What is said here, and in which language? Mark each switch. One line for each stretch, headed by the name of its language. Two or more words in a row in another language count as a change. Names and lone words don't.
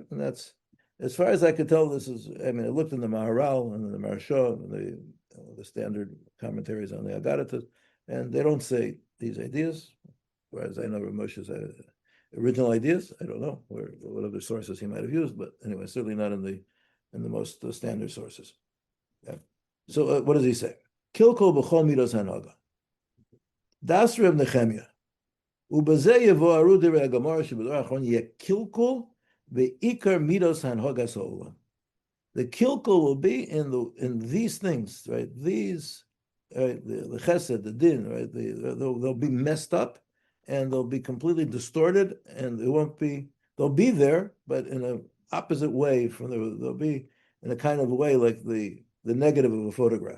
English: And that's, as far as I could tell, this is, I looked in the Maharal and the Maharsha, and the standard commentaries on the Agaritas, and they don't say these ideas, whereas I know Rav Moshe's original ideas. I don't know what other sources he might have used, but anyway, certainly not in the most standard sources. Yeah. So what does he say?
Hebrew: קלקול בכל מדות הנהגה. דאס ר' נחמיה. ובזה יבוארו דברי הגמרא שבדור אחרון יהיה קלקול בעיקר מדות הנהגת העולם.
English: The kilkol will be in these things, right? These, the chesed, the din, right? They'll be messed up, and they'll be completely distorted, and it won't be. They'll be there, but in opposite way from they'll be in a kind of way like the negative of a photograph.